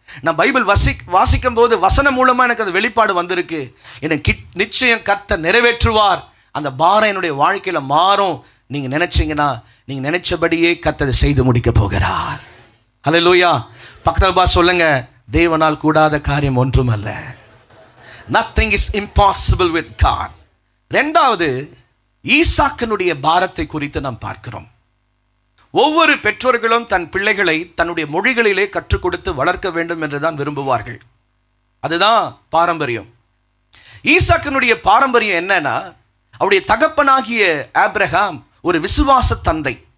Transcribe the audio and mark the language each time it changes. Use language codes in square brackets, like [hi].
[ta] நான் பைபிள் வாசிக்கும் போது வசனம் மூலமா எனக்கு அந்த வெளிப்பாடு வந்திருக்கு. எனக்கு நிச்சயம் கர்த்தர் நிறைவேற்றுவார், அந்த பாரம் என்னுடைய வாழ்க்கையில மாறும். நீங்க நினைச்சீங்கன்னா நீங்க நினைச்சபடியே கர்த்தர் செய்து முடிக்க போகிறார். ஹல்லேலூயா. பக்கத்தில் சொல்லுங்க, தேவனால் கூடாத காரியம் ஒன்றுமல்ல. [en] Nothing is impossible with God. [ta] இரண்டாவது, ஈசாக்கினுடைய பாரத்தை குறித்து நாம் பார்க்கிறோம். ஒவ்வொரு பெற்றோர்களும் தன் பிள்ளைகளை தன்னுடைய மொழிகளிலே கற்றுக் கொடுத்து வளர்க்க வேண்டும் என்றுதான் விரும்புவார்கள். அதுதான் பாரம்பரியம். ஈசாக்கினுடைய பாரம்பரியம் என்னன்னா, அவருடைய தகப்பனாகிய ஆபிரகாம் ஒரு விசுவாச தந்தை.